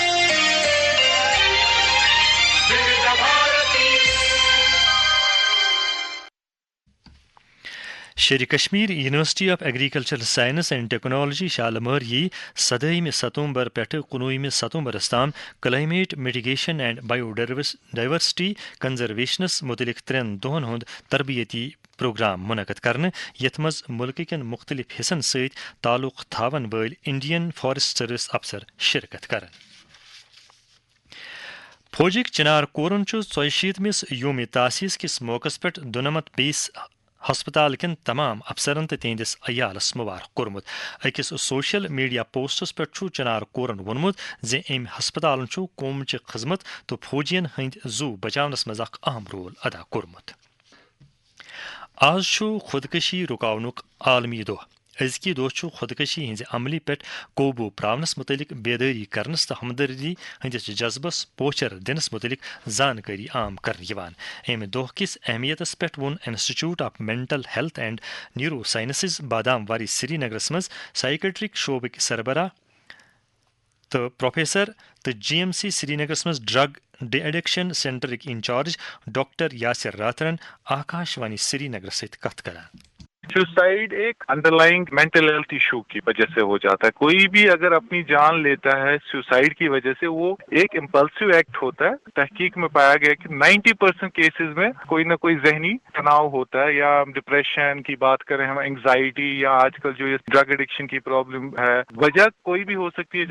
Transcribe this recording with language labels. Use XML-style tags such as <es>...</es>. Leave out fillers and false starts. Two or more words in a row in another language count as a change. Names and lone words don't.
<ks>शेर कश्मीर यूनिवर्सिटी ऑफ एग्रीकल्चरल साइंस एंड टेक्नोलॉजी शालमर यी 7 सितंबर पेट 19 सितंबर ताम</ks> <en>climate mitigation and biodiversity conservations</en> <ks>मुतलिक 3 दोहन हुंद तरबियती प्रोग्राम मुनक़द करने यथ मज मुल्क कन मुख्तलिफ हिस्सन सत ताल्लुक थावन वल इंडियन फॉरेस्ट सर्विस अफसर शिरकत कर। फौजिक चिनार कोरन 40 योम तासीस किस मौकस पे दुनमत 20 हस्पताल कन तमाम अफसरन तो तिहंदिस अयालस मुबारक कोरमुत। अकिस</ks> <en>social media</en> <ks>पोस्टस पे चिनार कोरन वोनमुत जे अम हस्पतालन कौमच खदमत तो फौजियन हंद जू बचावनस मज अहम रोल अदा कोरमुत। आज खुदकशी रुकावनुक आलमी दोह। अजकी दोह खुदकशी हंज अमली पे कोबू प्रावनस मुतलिक बेदारी करनस तो हमदर्दी हंदिस जज्बस पोचर दिनस मुतलिक जानकारी आम कर। अमे दोह किस अहमियतस पे वोन इंस्टीट्यूट ऑफ मेंटल हेल्थ एंड न्यूरो साइंसेज बादाम वारी श्रीनगरस मज साइकेट्रिक शोबक सरबराह तो प्रोफेसर तो GMC श्रीनगरस मज ड्रग डी एडिक्शन सेंटर इंचार्ज डॉक्टर यासिर रातरन आकाशवाणी श्रीनगर सहित कथ करान।</ks> <hi>सुसाइड एक अंडरलाइंग</hi> <en>mental health issue</en> <hi>की वजह से हो जाता है। कोई भी अगर अपनी जान लेता है सुसाइड की वजह से, वो एक</hi> <en>impulsive act</en> <hi>होता है। तहकीक में पाया गया कि 90% केसेस में कोई ना कोई जहनी तनाव होता है, या डिप्रेशन की बात करें हम, एंग्जाइटी, या आजकल जो ये</hi> <en>drug addiction</en> <hi>की प्रॉब्लम है, वजह कोई भी हो सकती है।</hi>